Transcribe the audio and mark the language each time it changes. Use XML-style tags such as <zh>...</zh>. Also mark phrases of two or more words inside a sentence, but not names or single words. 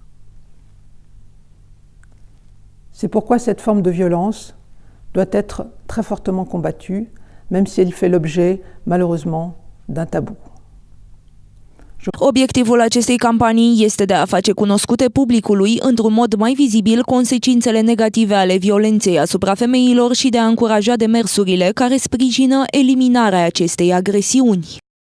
<fr>C'est pourquoi cette forme de violence doit être très fortement combattue, même si elle fait l'objet, malheureusement, d'un tabou.</fr> <ro>Obiectivul acestei campanii este de a face cunoscute publicului, într-un mod mai vizibil, consecințele negative ale violenței asupra femeilor și de a încuraja demersurile care sprijină eliminarea acestei agresiuni.</ro>